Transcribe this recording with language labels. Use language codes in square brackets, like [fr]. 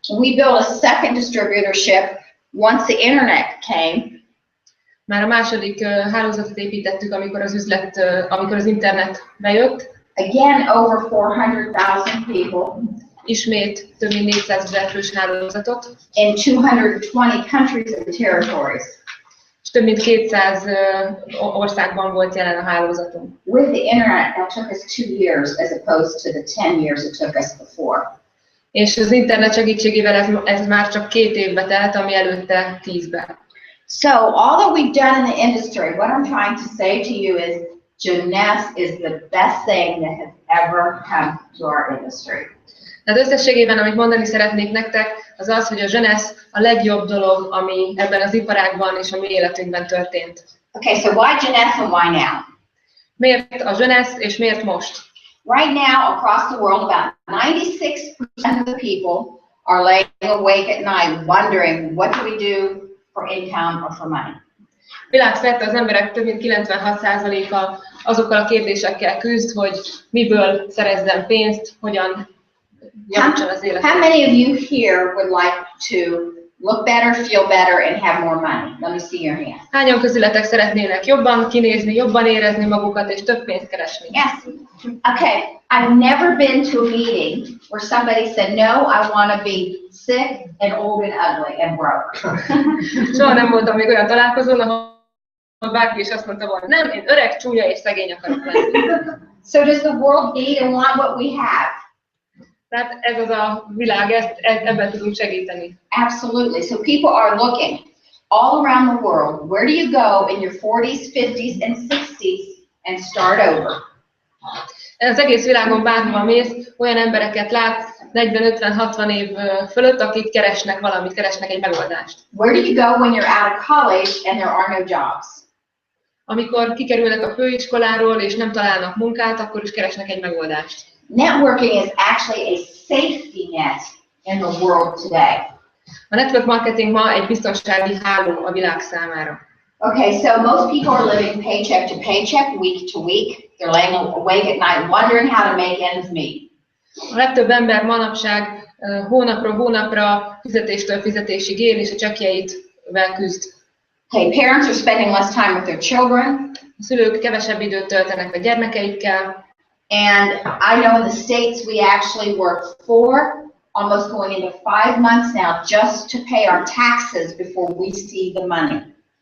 [en] We built a second distributorship once the internet came. [hu] Már a második hálózatot építettük, amikor az internet bejött. [en] Again, over 400,000 people. [hu] Ismét több mint 400 000 fős hálózatot. [en] In 220 countries and territories. [hu] És több mint 200 országban volt jelen a hálózatunk. [en] With the internet, that took us 2 years as opposed to the 10 years it took us before. [hu] És az internet segítségével ez már csak 2 évbe telt, ami előtte 10-ben. [en] So all that we've done in the industry, what I'm trying to say to you is Jeunesse is the best thing that has ever come to our industry. [hu] Tehát összességében, amit mondani szeretnék nektek, az az, hogy a Jeunesse a legjobb dolog, ami ebben az iparágban és a mi életünkben történt. [en] Okay, so why Jeunesse and why now? [hu] Miért a Jeunesse és miért most? [en] Right now, across the world, about 96% of the people are laying awake at night wondering what do we do for income or for money. [hu] Világszerte az emberek több mint 96%-a azokkal a kérdésekkel küzd, hogy miből szerezzen pénzt, hogyan javítson az életet. [en] How many of you here would like to look better, feel better, and have more money? Let me see your hand. [hu] Hányan közületek szeretnének jobban kinézni, jobban érezni magukat és több pénzt keresni? [en] Yes. Okay. I've never been to a meeting where somebody said, no, I want to be sick and old and ugly and broke. [hu] Soha nem voltam még olyan találkozón, ahol bárki is azt mondta volna, nem, én öreg, csúnya és szegény akarok lenni. [en] So does the world need and want what we have? [hu] Tehát ez az a világ, ebben tudunk segíteni. [en] Absolutely. So people are looking all around the world. Where do you go in your 40s, 50s, and 60s and start over? [hu] Az egész világon bárhova mész, olyan embereket látsz 40-50-60 év fölött, akik keresnek valamit, keresnek egy megoldást. [en] Where do you go when you're out of college and there are no jobs? [hu] Amikor kikerülnek a főiskoláról és nem találnak munkát, akkor is keresnek egy megoldást. [en] Networking is actually a safety net in the world today. [hu] A network marketing ma egy biztonsági háló a világ számára. [en] Okay, so most people are living paycheck to paycheck, week to week. They're laying awake at night wondering how to make ends meet. [hu] A legtöbb ember manapság hónapról hónapra, fizetéstől fizetésig él, és a csekkjeivel küzd. [en] Okay, parents are spending less time with their children. [hu] A szülők kevesebb időt töltenek a gyermekeikkel. [en] And I know in the States we actually work 4, almost going into 5 months now just to pay our taxes before we see the money.